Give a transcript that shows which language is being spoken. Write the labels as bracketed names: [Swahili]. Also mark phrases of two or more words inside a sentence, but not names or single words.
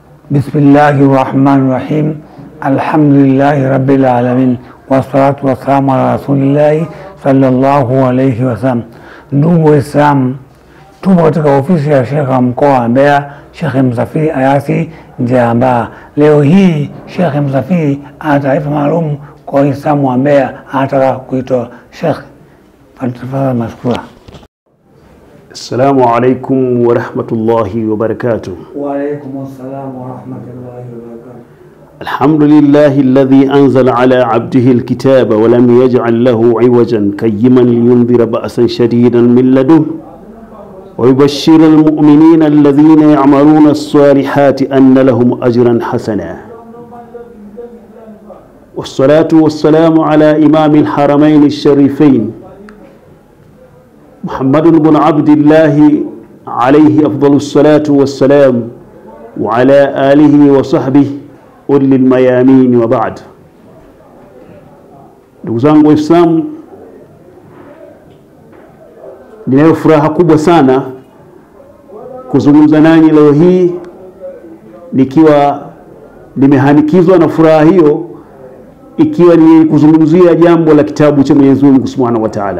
[Arabic] بسم الله الرحمن الرحيم. الحمد لله رب العالمين. والصلاة والسلام على رسول الله صلى الله عليه وسلم. [Swahili] Ndugu Waislamu, tupo katika ofisi ya Sheikh wa mkoa wa Mbeya, Sheikh Msafiri Ayasi Njeambaa. Leo hii Sheikh Msafiri ana taarifa maalum kwa Waislamu wa Mbeya, anataka kuitoa. Sheikh, tafadhali mashukura. [Arabic] السلام عليكم ورحمة الله وبركاته. وعليكم السلام ورحمة الله وبركاته. الحمد لله الذي أنزل على عبده الكتاب ولم يجعل له عوجا قيما لينذر بأسا شديدا من لدنه ويبشر المؤمنين الذين يعملون الصالحات أن لهم أجرا حسنا. والصلاة والسلام على إمام الحرمين الشريفين محمد بن عبد الله عليه أفضل الصلاة والسلام وعلى آله وصحبه أولي الميامين وبعد. [Swahili] Ndugu zangu Waislamu, ninayo furaha kubwa sana kuzungumza nanyi leo hii, nikiwa nimehanikizwa na furaha hiyo, ikiwa ni kuzungumzia jambo la kitabu cha Mwenyezi Mungu [Arabic] سبحانه وتعالى.